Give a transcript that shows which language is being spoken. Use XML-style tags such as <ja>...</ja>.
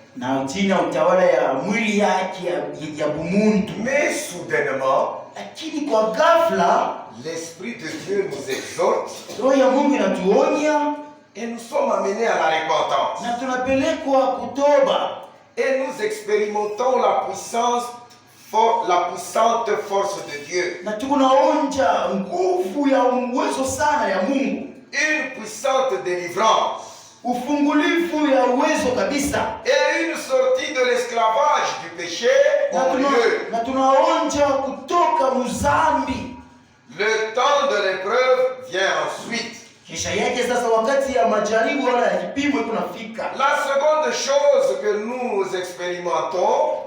<sw>na chini ya utawala ya mwili yake ya bumuntu.</sw> <fr>Mais soudainement,</fr> <sw>Lakini kwa ghafla</sw> <fr>l'Esprit de Dieu nous exhorte</fr> <sw>roho ya Mungu inatuonya</sw> <fr>et nous sommes amenés à la repentance.</fr> <sw>na tunapelekwa kutoba,</sw> <fr>Et nous expérimentons la puissante force de Dieu.</fr> <sw>na tunaonja nguvu ya uwezo sana ya Mungu,</sw> <fr>Une puissante délivrance.</fr> <sw>ufungulifu ya uwezo kabisa,</sw> <fr>Et une sortie de l'esclavage du péché au lieu.</fr> <sw>na tunaonja kutoka muzambi.</sw> <fr>Le temps de l'épreuve vient ensuite.</fr> <sw>Kisha yake sasa, wakati ya majaribu wala ya kipimo kunafika.</sw> <fr>La seconde chose que nous expérimentons</fr>